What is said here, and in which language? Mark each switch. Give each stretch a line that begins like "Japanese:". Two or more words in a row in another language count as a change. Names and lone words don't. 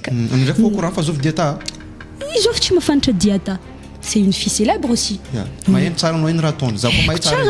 Malagasy: ndraiky fa
French: au courant
Malagasy: fa zovy diata izy ovy tsy mafantatra diata
French: c'est une fille célèbre aussi
Malagasy: mahay tsara anao iny raha ataony za koa mahay tsara